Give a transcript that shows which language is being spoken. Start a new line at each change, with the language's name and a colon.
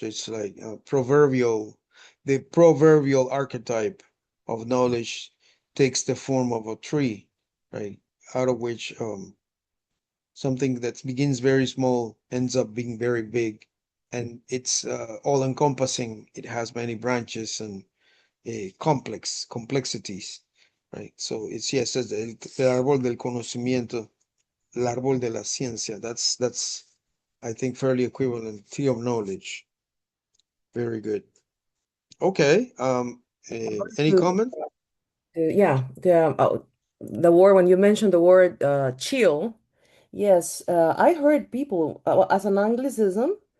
English: It's like the proverbial archetype of knowledge takes the form of a tree, right? Out of which something that begins very small ends up being very big, and it's all encompassing. It has many branches and complexities, right? So it's yes, it's
Spanish: el árbol del conocimiento, el árbol de la ciencia.
English: That's I think fairly equivalent. Tree of knowledge. Very good. Okay. Any To comment? yeah, the word when you mentioned the word chill, yes, I heard people as an Anglicism.